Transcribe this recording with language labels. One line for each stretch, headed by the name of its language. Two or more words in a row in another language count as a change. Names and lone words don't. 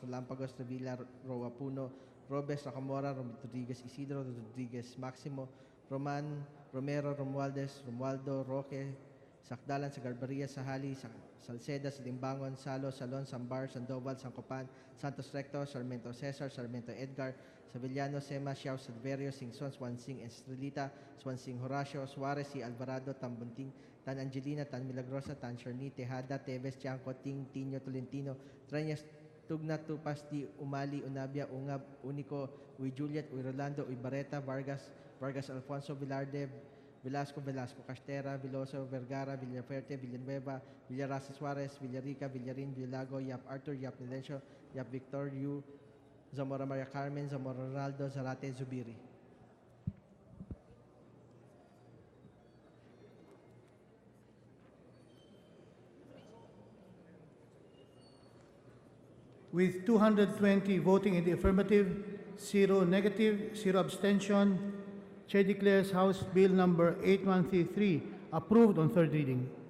English: Lampagos, Revilla, Roa Puno, Robes, Rocamora, Rodriguez, Isidro, Rodriguez, Maximo, Roman, Romero, Romualdez, Romualdo, Roque, Sakdalan, Sagarbaria, Sahali, Salceda, Silimbangon, Salo, Salon, Sambar, Sandoval, Sancopan, Santos Recto, Sarmiento Cesar, Sarmiento Edgar, Sevillano, Sema, Xiao, Silverio, Singson, Swansing, Estrelita, Swansing, Horacio, Suarez, Si Alvarado, Tambunting, Tan Angelina, Tan Milagrosa, Tan Sharni, Tejada, Teves, Tiangco, Ting, Tino, Tolentino, Treñas, Tugna, Tupas, Di, Umali, Unabia, Ungab, Unico, Uy Juliet, Uy Rolando, Uy Barreta, Vargas Alfonso, Vilarde, Velasco, Castera, Viloso, Vergara, Villaferte, Villanueva, Villarasa Suarez, Villarica, Villarin, Villago, Yap Arthur, Yap Nilencio, Yap Victor, Yu, Zamora Maria Carmen, Zamora Ronaldo, Zarate, Zubiri. With 220 voting in the affirmative, 0 negative, 0 abstention, Chair declares House Bill number 8133 approved on third reading.